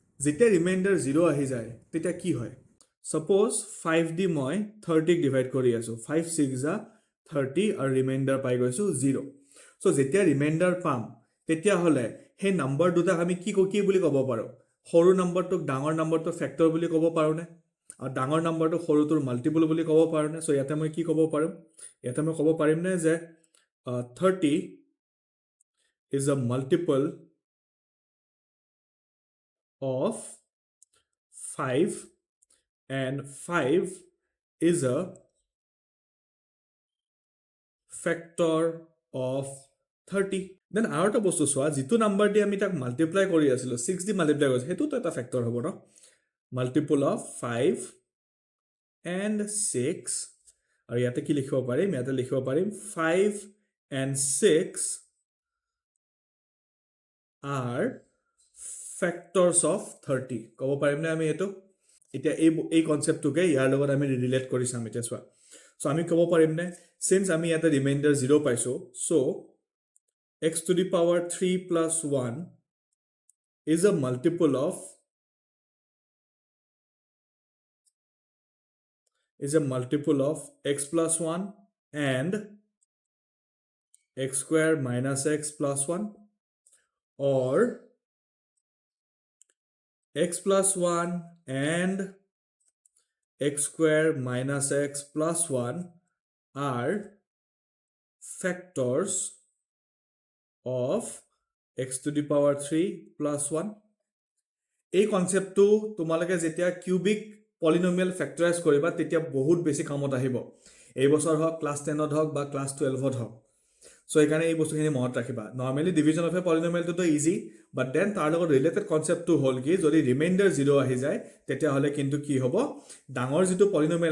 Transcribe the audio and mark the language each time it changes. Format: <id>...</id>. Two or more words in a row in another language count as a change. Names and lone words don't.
<as>যেতিয়া ৰিমাইণ্ডাৰ 0 আহি যায় তেতিয়া কি হয় সাপোজ 5 দি মই 30 ডিভাইড কৰি আছো 5 6 যা 30 আৰু ৰিমাইণ্ডাৰ পাই গৈছো 0 সো যেতিয়া ৰিমাইণ্ডাৰ পাম তেতিয়া হলে সেই নাম্বাৰ দুটা আমি কি বুলি ক'ব পাৰো সৰু নাম্বাৰটোক ডাঙৰ নাম্বাৰটো ফেক্টৰ বুলি ক'ব পাৰো নে আৰু ডাঙৰ নাম্বাৰটো সৰুটোৰ মাল্টিপল বুলি ক'ব পাৰো নে সো ইয়াতে মই কি ক'ব পাৰিম ইয়াতে মই ক'ব পাৰিম নে যে</as> <en>30 is a multiple of 5 and 5 is a factor of 30 then</en> <as>আৰু এটা বস্তু চোৱা যিটো নাম্বাৰ দি আমি তাক মাল্টিপ্লাই কৰি আছিলো 6 দি মাল্টিপ্লাই কৰিছো হেতুটো এটা ফেক্টৰ হ'ব ন</as> <en>multiple of 5 and 6</en> <as>আৰু ইয়াতে কি লিখিব পাৰিম ইয়াতে লিখিব পাৰিম 5 and 6</as> <en>are factors of 30</en> <as>ক'ব পাৰিম নে আমি এটো এতিয়া এই কনসেপ্টটোকে ইয়াৰ লগত আমি ৰিলেট কৰি চাম এতিয়া চোৱা সো আমি ক'ব পাৰিম নে since আমি ইয়াতে ৰিমাইণ্ডাৰ 0 পাইছো সো</as> <en>x to the power 3 plus 1 is a multiple of x plus 1 and x square minus x plus 1 or x plus 1 and x square minus x plus 1 are factors of x to the power 3 plus 1 এই</en> <as>কনসেপ্টটো তোমালোকে যেতিয়া</as> <en>cubic polynomial</en> <as>ফেক্টৰাইজ কৰিবা তেতিয়া বহুত বেছি কামত আহিব এই বছৰ হক ক্লাস 10ত হক বা ক্লাস 12ত হক সো এখানে এই বস্তুখিনি মনত ৰাখিবা</as> <en>normally division of a polynomial</en> <as>তো ইজি</as> <en>but then</en> <as>তাৰ লগত</as> <en>related concept</en> <as>হ'ল কি যদি ৰিমাইণ্ডাৰ 0 আহি যায় তেতিয়া হলে কিন্তু কি হ'ব ডাঙৰ যেটো পলিনোমিয়াল</as>